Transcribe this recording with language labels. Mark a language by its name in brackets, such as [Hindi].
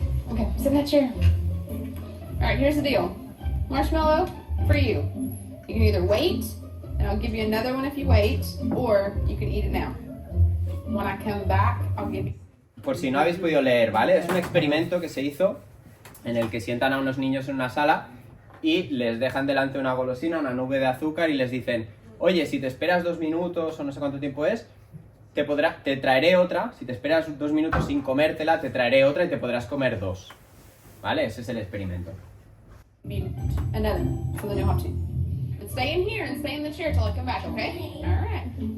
[English] Okay, sit in that chair. All right, here's the deal. marshmallow for you. You can either wait, and I'll give you another one if you wait, or you can eat it now. When I come back, I'll give you... [Spanish] Por si no habéis podido leer, ¿vale? Es un experimento que se hizo en el que sientan a unos niños en una sala y les dejan delante una golosina, una nube de azúcar y les dicen, oye, si te esperas 2 minutos o no sé cuánto tiempo es, te traeré otra. Si te esperas 2 minutos sin comértela, te traeré otra y te podrás comer 2. ¿Vale? Ese es el experimento. [English] Another, so they know how to. But stay in here and stay in the chair till I come back, okay? All right.